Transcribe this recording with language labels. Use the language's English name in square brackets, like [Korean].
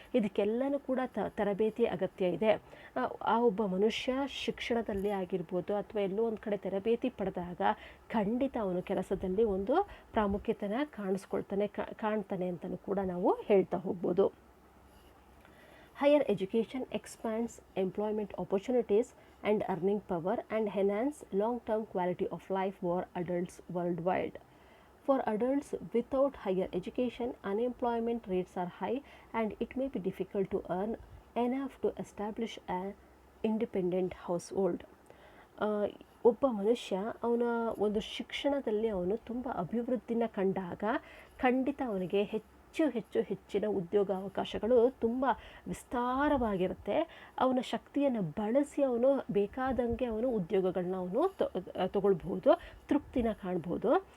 [Kannada] ಇದಕ್ಕೆಲ್ಲನೂ ಕೂಡ ತರಬೇತಿ ಅಗತ್ಯ ಇದೆ. ಆ ಒಬ್ಬ ಮನುಷ್ಯ ಶಿಕ್ಷಣದಲ್ಲಿ ಆಗಿರ್ಬೋದು ಅಥವಾ ಎಲ್ಲೋ ಒಂದು ಕಡೆ ತರಬೇತಿ ಪಡೆದಾಗ ಖಂಡಿತ ಅವನು ಕೆಲಸದಲ್ಲಿ ಒಂದು ಪ್ರಾಮುಖ್ಯತೆನ ಕಾಣ್ತಾನೆ ಅಂತಲೂ ಕೂಡ ನಾವು ಹೇಳ್ತಾ ಹೋಗ್ಬೋದು. [English] Higher education expands employment opportunities and earning power and enhance long-term quality of life for adults worldwide. For adults without higher education, unemployment rates are high and it may be difficult to earn enough to establish an independent household. [Kannada] ಆ, ಒಬ್ಬ ಮನುಷ್ಯ ಅವನ ಒಂದು ಶಿಕ್ಷಣದಲ್ಲಿ ಅವನು ತುಂಬ ಅಭಿವೃದ್ಧಿನ ಕಂಡಾಗ ಖಂಡಿತ ಅವನಿಗೆ ಹೆಚ್ಚಿನ ಉದ್ಯೋಗಾವಕಾಶಗಳು ತುಂಬ ವಿಸ್ತಾರವಾಗಿರುತ್ತೆ. ಅವನ ಶಕ್ತಿಯನ್ನು ಬಳಸಿ ಅವನು ಬೇಕಾದಂಗೆ ಅವನು ಉದ್ಯೋಗಗಳನ್ನ ಅವನು ತಗೊಳ್ಬಹುದು, ತೃಪ್ತಿನ ಕಾಣ್ಬೋದು.